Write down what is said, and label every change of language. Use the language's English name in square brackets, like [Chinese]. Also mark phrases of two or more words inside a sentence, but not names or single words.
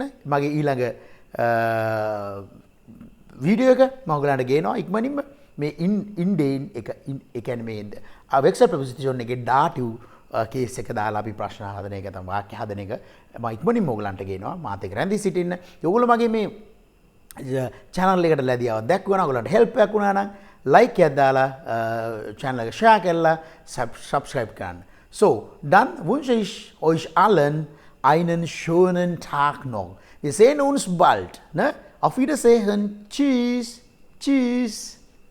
[Sinhala] මගේ ඊළඟ වීඩියෝ එක මම ඔයගලන්ට ගේනවා ඉක්මනින්ම මේ ඉන්ඩේන් එක ඒ කියන්නේ මේ වෙක්සල් ප්‍රොපොසිෂන් එකේ ඩාටිව් කේස් එක දාලා අපි ප්‍රශ්න හදන එක තමයි වාක්‍ය හදන එක මම ඉක්මනින්ම ඔයගලන්ට ගේනවා. මාත් එක්ක රැඳී සිටින්න. ඔයගොල්ලෝ මගේ මේ channel එකට ලැබියාවක් දැක්වුවා නම් ඔයගලන්ට help එකක් වුණා නම් like එකක් දාලා channel එක share කරලා subscribe කරන්න. [German] So, dann wünsche ich euch allen einen schönen Tag noch. Wir sehen uns bald. Ne? Auf Wiedersehen. Tschüss. Tschüss.